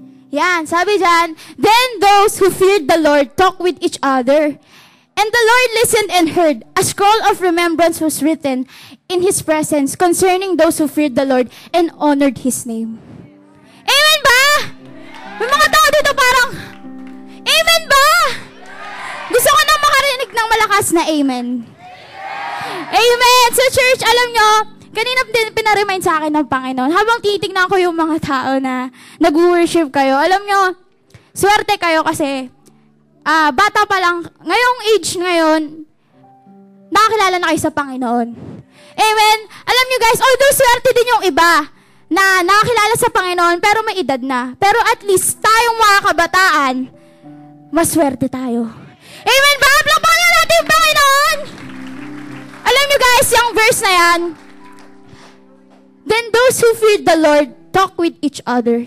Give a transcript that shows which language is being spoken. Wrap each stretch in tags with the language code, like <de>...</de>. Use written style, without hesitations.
<tl>Yan, sabi dyan,</tl> <en>then those who feared the Lord talked with each other. And the Lord listened and heard. A scroll of remembrance was written in His presence concerning those who feared the Lord and honored His name.</en> <tl>Amen ba? May mga tao dito parang, Amen ba? Gusto ko na makarinig ng malakas na Amen. Amen! So church, alam nyo, kanina din pinaremind sa akin ng Panginoon, habang titignan ko yung mga tao na nag-worship kayo, alam nyo, swerte kayo kasi, bata pa lang, ngayong age ngayon, nakakilala na kayo sa Panginoon. Amen? Alam nyo guys, although swerte din yung iba na nakakilala sa Panginoon, pero may edad na. Pero at least, tayong mga kabataan, maswerte tayo. Amen ba? Plakpakan na natin yung Panginoon! Alam nyo guys, yung verse na yan,</tl> <en>then those who feared the Lord talk with each other.</en>